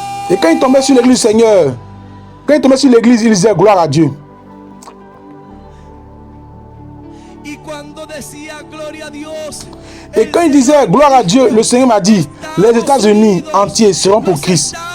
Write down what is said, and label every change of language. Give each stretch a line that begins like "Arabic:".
French: Et quand il tombait sur l'église du Seigneur, Quand il tombait sur l'église, il disait gloire à Dieu.
Spanish: Y cuando decía gloria a Dios,
French: Et quand il disait gloire à Dieu, le Seigneur m'a dit, les États-Unis entiers seront pour Christ.